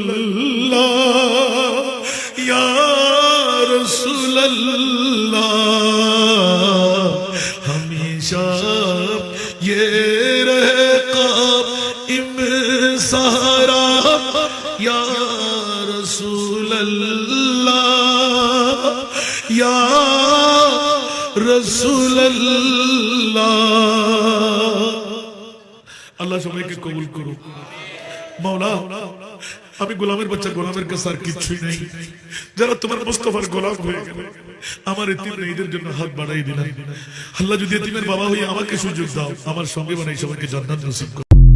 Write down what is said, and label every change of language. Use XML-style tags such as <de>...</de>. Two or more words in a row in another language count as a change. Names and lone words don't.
<ur>اللہ یا رسول اللہ ہمیشہ یہ رہے قائم سہارا یا رسول اللہ یا رسول اللہ اللہ</ur> <bn>সবাইকে কবুল করুক মাওলা আমি গোলামের বাচ্চা গোলামের কাছে আর কিছুই নেই যারা তোমার মুস্তাফার গোলাম হয়ে গেল আমার এতিম মেয়েদের জন্য হাত বাড়াই দিলাম আল্লাহ যদি এতিমের বাবা হয়ে আমাকে সুযোগ দাও আমার সঙ্গে বানাই সবাইকে জান্নাত নসিব করো</bn>